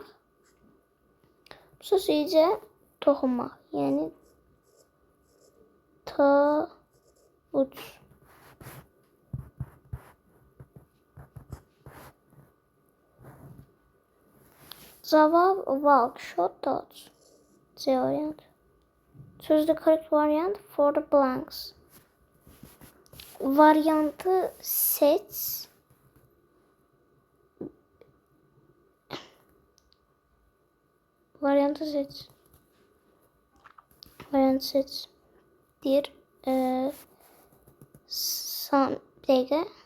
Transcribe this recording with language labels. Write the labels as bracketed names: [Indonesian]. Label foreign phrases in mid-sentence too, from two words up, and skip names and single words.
[Azerbaijani] Bu söz incə toxunmaq, yəni touch. Cavab walk, [English] short touch. [Azerbaijani] C variant. [English] Choose the correct variant for the blanks. [Azerbaijani] Variantı seç. Variantı seç. Variantı seç. Bir bir dakika.